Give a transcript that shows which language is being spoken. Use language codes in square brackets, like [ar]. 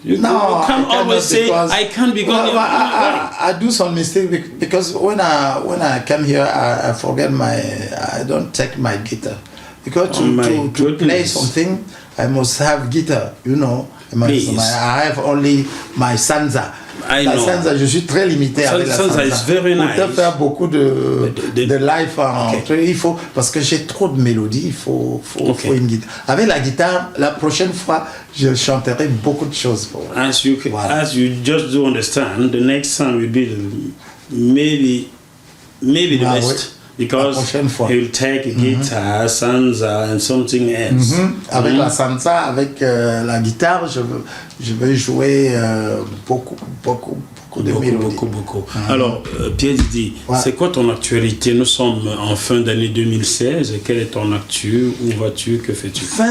[en] You can't always say I can't because I do some mistake because when I come here I forget I don't take my guitar because to play something I must have guitar, you know. I have only my Sansa. [fr] La Sansa, je suis très limité avec la Sansa. [en] Is very nice. [fr] Pour faire beaucoup de live il faut, parce que j'ai trop de mélodies, il faut une guitare. Avec la guitare, la prochaine fois, je chanterai beaucoup de choses. [en] As you just do understand, the next song will be maybe the best. Because he'll take a guitar, Sansa and something else. [fr] Avec la Sansa, avec la guitare, je vais jouer beaucoup de mélodies. Beaucoup. Alors, Pierre Didi, c'est quoi ton actualité? Nous sommes en fin d'année 2016. Quelle est ton actu? Où vas-tu? Que fais-tu?